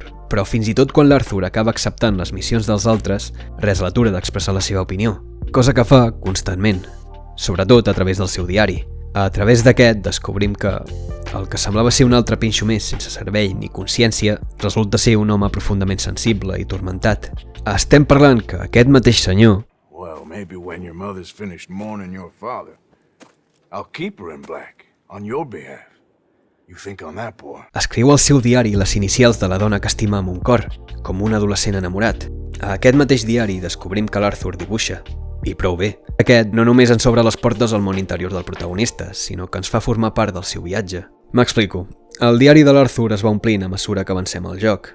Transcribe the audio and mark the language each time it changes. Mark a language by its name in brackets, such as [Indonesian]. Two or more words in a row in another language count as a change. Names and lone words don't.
[Catalan] Però fins i tot quan l'Arthur acaba acceptant les missions dels altres, res l'atura d'expressar la seva opinió, cosa que fa constantment, sobretot a través del seu diari. A través d'aquest descobrim que el que semblava ser un altre pinxo més sense cervell ni consciència resulta ser un home profundament sensible i turmentat. Estem parlant que aquest mateix senyor... [English] Well, maybe when your mother's finished mourning your father, I'll keep her in black, on your behalf. You think on that, boy? [Catalan] Escriu al seu diari les inicials de la dona que estima amb un cor, com un adolescent enamorat. A aquest mateix diari descobrim que l'Arthur dibuixa. I prou bé. Aquest no només ens obre les portes al món interior del protagonista, sinó que ens fa formar part del seu viatge. M'explico. El diari de l'Arthur es va omplint a mesura que avancem al joc.